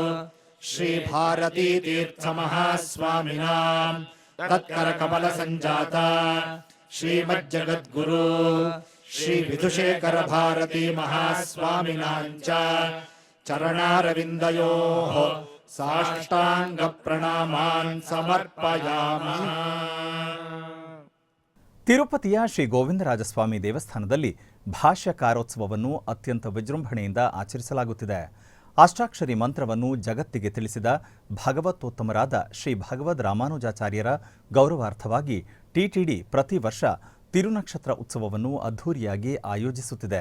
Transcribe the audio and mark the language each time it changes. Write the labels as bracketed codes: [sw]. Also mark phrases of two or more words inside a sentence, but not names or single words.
[sa] श्रीभारतीतीर्थमहास्वामिनाम् तत्करकमलसञ्जाता श्रीमज्जगद्गुरु श्रीविधुशेखरभारती महास्वामिनाम् च चरणारविन्दयोः साष्टाङ्गप्रणामान् समर्पयामि. [kn] ತಿರುಪತಿಯ ಶ್ರೀ ಗೋವಿಂದರಾಜಸ್ವಾಮಿ ದೇವಸ್ಥಾನದಲ್ಲಿ ಭಾಷ್ಯಕಾರೋತ್ಸವವನ್ನು ಅತ್ಯಂತ ವಿಜೃಂಭಣೆಯಿಂದ ಆಚರಿಸಲಾಗುತ್ತಿದೆ. ಅಷ್ಟಾಕ್ಷರಿ ಮಂತ್ರವನ್ನು ಜಗತ್ತಿಗೆ ತಿಳಿಸಿದ ಭಗವತೋತ್ತಮರಾದ ಶ್ರೀ ಭಗವದ್ ರಾಮಾನುಜಾಚಾರ್ಯರ ಗೌರವಾರ್ಥವಾಗಿ ಟಿಟಿಡಿ ಪ್ರತಿ ವರ್ಷ ತಿರುನಕ್ಷತ್ರ ಉತ್ಸವವನ್ನು ಅದ್ಧೂರಿಯಾಗಿ ಆಯೋಜಿಸುತ್ತಿದೆ.